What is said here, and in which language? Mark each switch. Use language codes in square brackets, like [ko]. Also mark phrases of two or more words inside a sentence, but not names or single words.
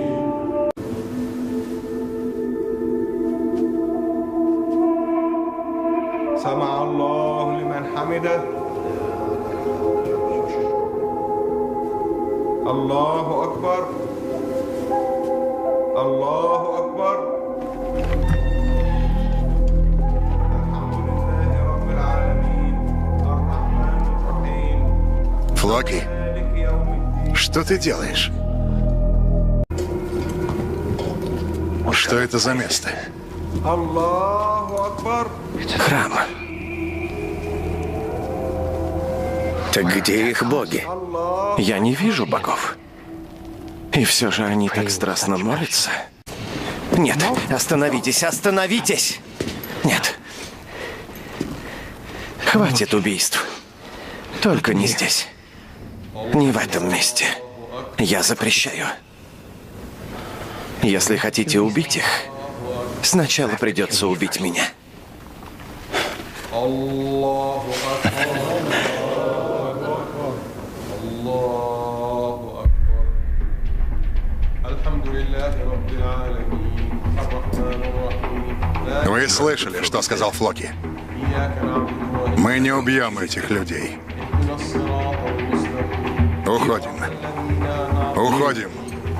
[ar] سمع الله لمن حمده الله أكبر الله أكبر الحمد لله رب العالمين الرحمن الرحيم [ru] Флоки, [ar] مالك يوم الدين. [ru] что ты делаешь? Что это за место? [ar] الله أكبر [ru] Храм. Так где их боги? [ar] الله [ru] Я не вижу богов. И все же они так страстно молятся. Нет, остановитесь, остановитесь! Нет. Хватит убийств. Только не здесь. Не в этом месте. Я запрещаю. Если хотите убить их, сначала придется убить меня. [ar] الله أكبر الله أكبر الحمد لله رب العالمين الرحمن الرحيم [ru] Вы слышали, что сказал Флоки? [ar] إياك نعبد وإياك [ru] Мы не убьем этих людей. [ar] نستعين الصراط المستقيم [ru] Уходим. Уходим.